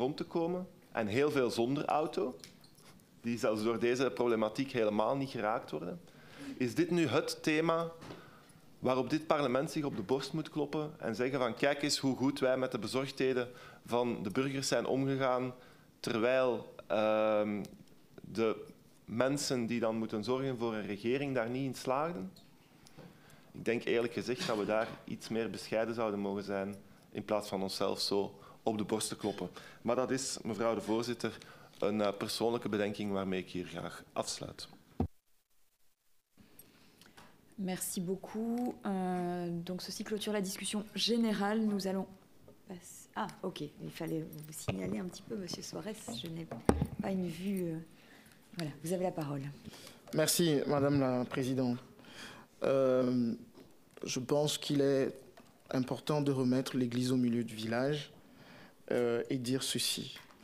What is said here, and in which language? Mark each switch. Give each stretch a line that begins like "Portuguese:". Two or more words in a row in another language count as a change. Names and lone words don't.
Dutch: rond te komen en heel veel zonder auto, die zelfs door deze problematiek helemaal niet geraakt worden, is dit nu het thema waarop dit parlement zich op de borst moet kloppen en zeggen van kijk eens hoe goed wij met de bezorgdheden van de burgers zijn omgegaan, terwijl de mensen die dan moeten zorgen voor een regering daar niet in slaagden? Ik denk eerlijk gezegd dat we daar iets meer bescheiden zouden mogen zijn in plaats van onszelf zo op de borst te kloppen. Maar dat is, mevrouw de voorzitter, een persoonlijke bedenking waarmee ik hier graag afsluit.
French: Merci beaucoup. Donc ceci clôture la discussion générale. Nous allons passer... Ah, ok. Il fallait vous signaler un petit peu, Monsieur Suarez. Je n'ai pas une vue... Voilà, vous avez la parole. Merci, Madame la Présidente. Je pense qu'il est important de remettre l'église au milieu du village et dire ceci.